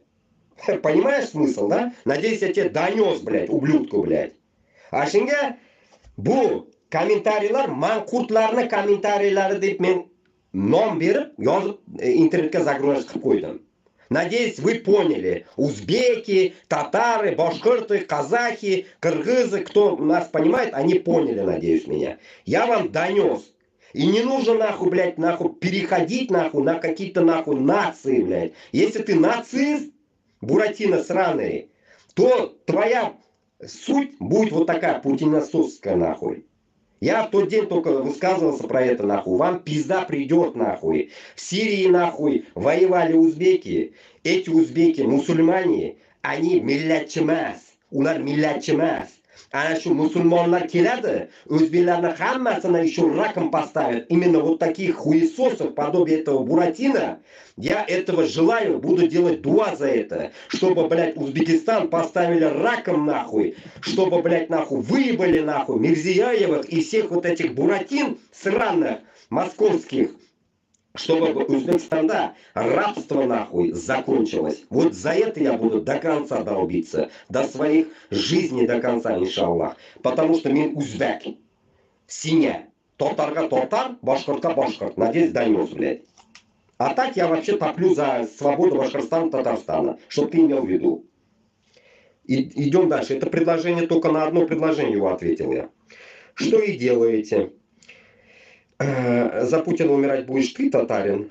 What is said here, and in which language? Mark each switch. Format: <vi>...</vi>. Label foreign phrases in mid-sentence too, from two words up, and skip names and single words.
<ru>Понимаешь смысл, да? Надеюсь, я тебе донес, блядь, ублюдку, блядь.</ru> <uz>А shunga bu kommentariyalar manqurtlarni kommentariyalari deb men nom berib, yozib internetga загружать qilib qo'ydim.</uz> <ru>Надеюсь, вы поняли. Узбеки, татары, башкирты, казахи, кыргызы, кто нас понимает, они поняли, надеюсь, меня. Я вам донес. И не нужно, нахуй, блядь, нахуй, переходить, нахуй, на какие-то, нахуй, нации, блядь. Если ты нацист, Буратино сраный, то твоя суть будет вот такая, путиносовская, нахуй. Я в тот день только высказывался про это, нахуй. Вам пизда придет, нахуй. В Сирии, нахуй, воевали узбеки. Эти узбеки, мусульмане, они миллятчимас.</ru> <uz>Ular millatchimas. Ana shu musulmonlar keladi, o'zbeklarni hammasini</uz> <ru>еще раком поставят. Именно вот таких хуесосов, подобие этого Буратино, я этого желаю, буду делать дуа за это. Чтобы, блядь, Узбекистан поставили раком, нахуй. Чтобы, блядь, нахуй, выебали, нахуй, Мирзияевых и всех вот этих Буратин сраных, московских. Чтобы Узбекистанда рабство, нахуй, закончилось. Вот за это я буду до конца долбиться. До своих жизней до конца, иншаллах. Потому что</ru> <uz>мен узбек. Синя.</uz> <tt>Тотарга тотар, башкортка башкорт.</tt> <ru>Надеюсь, донес, блядь. А так я вообще топлю за свободу Башкортостана, Татарстана. Чтоб ты имел в виду. Идем дальше. Это предложение, только на одно предложение его ответил я. Что и делаете. За Путина умирать будешь ты, татарин.</ru>